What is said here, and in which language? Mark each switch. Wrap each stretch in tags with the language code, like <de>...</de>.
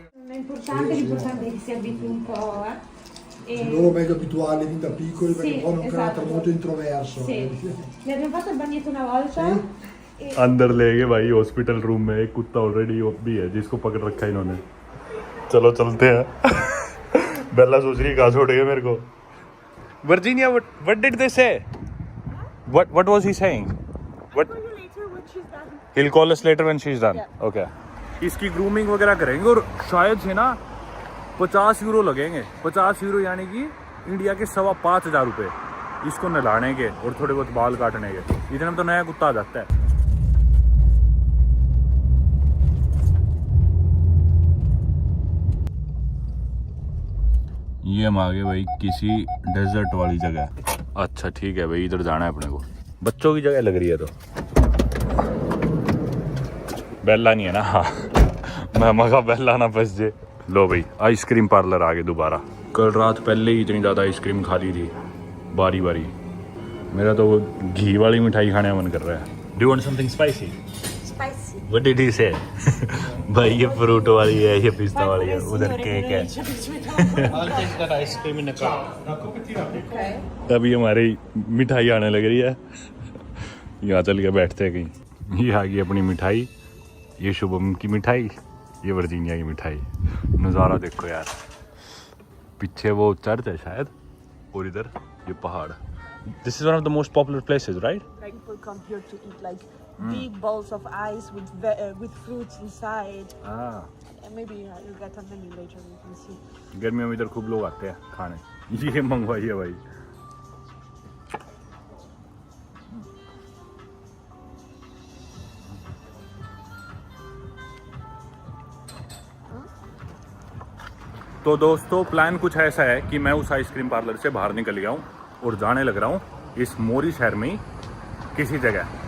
<it>L'importante è che si abitui un po', Loro meglio abituali fin da piccoli perché Sì, poi hanno un esatto. carattere molto introverso. Sì. Mi abbiamo fatto il bagnetto una volta. E</it> <hi>अंदर ले गए भाई hospital room में। एक कुत्ता already भी है जिसको पकड़ रखा है इन्होंने। चलो चलते हैं। बेल्ला सोच रही कहाँ छोड़ गए मेरे को।</hi> <en>Virginia, what did they say? What was he saying? What? I'll call you later when she's done. He'll call us later when she's done. Yeah. Okay.</en> <hi>इसकी ग्रूमिंग वगैरह करेंगे और शायद से ना 50 यूरो लगेंगे। 50 यूरो यानी कि इंडिया के 5,500 रुपये इसको नहलाने के और थोड़े बहुत बाल काटने के। इतने में तो नया कुत्ता आ जाता है। ये हम आ गए भाई किसी डेजर्ट वाली जगह। अच्छा ठीक है भाई, इधर जाना है अपने को। बच्चों की जगह लग रही है। तो बेल्ला नहीं है ना। हाँ मैं मगा बेल्ला ना फंस जे। लो भाई आइसक्रीम पार्लर आ गए दोबारा। कल रात पहले ही इतनी ज़्यादा आइसक्रीम खा ली थी बारी बारी। मेरा तो वो घी वाली मिठाई खाने का मन कर रहा है।</hi> <en>Do you want something spicy? Spicy. What did he say?</en> <hi>भाई ये फ्रूट वाली है, ये पिस्ता वाली है, उधर केक है।</hi> <en>I'll take that ice cream in a cup. Ok.</en> <hi>अभी हमारी मिठाई आने लग रही है। यहाँ चल के बैठते हैं कहीं। ये आ गई अपनी मिठाई, ये शुभम की मिठाई, ये वर्जीनिया की मिठाई। नज़ारा देखो यार, पीछे वो चर्च है शायद, और इधर ये पहाड़।</hi> <en>This is one of the most popular places right? Like people come here to eat like big balls of ice with fruits inside.</en> <hi>हाँ,</hi> <en>And maybe you'll get a menu later. You can see.</en> <hi>गर्मियों में इधर खूब लोग आते हैं खाने। ये मंगवाई है भाई। तो दोस्तों प्लान कुछ ऐसा है कि मैं उस आइसक्रीम पार्लर से बाहर निकल गया हूँ और जाने लग रहा हूँ इस मोरी शहर में ही किसी जगह।</hi>